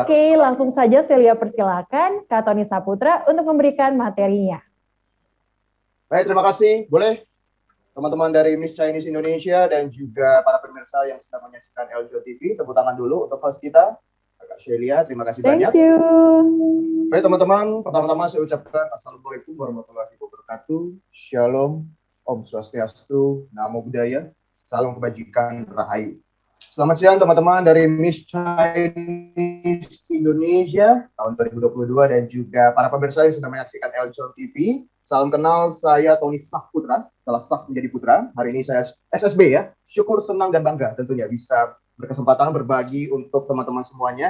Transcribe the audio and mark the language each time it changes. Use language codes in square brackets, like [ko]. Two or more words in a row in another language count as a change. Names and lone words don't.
[id] Oke, langsung saja Celia persilakan Kak Tony Saputra untuk memberikan materinya. Baik, terima kasih. Boleh teman-teman dari Miss Chinese Indonesia dan juga para pemirsa yang sedang menyaksikan Eljon TV, tepuk tangan dulu untuk host kita, Kak Celia. Terima kasih banyak. [en] Thank you. [id] Baik teman-teman, pertama-tama saya ucapkan [ar] السلام عليكم ورحمة الله وبركاته. [id] Shalom, [ban] Om Swastiastu, [pi] Namo Buddhaya, [id] salam kebajikan, rahayu. Selamat siang teman-teman dari Miss Chinese Indonesia tahun 2022 dan juga para pemirsa yang sedang menyaksikan Eljon TV. Salam kenal, saya Tony Saputra, telah sah menjadi putra. Hari ini saya SSB ya, syukur, senang, dan bangga tentunya bisa berkesempatan berbagi untuk teman-teman semuanya.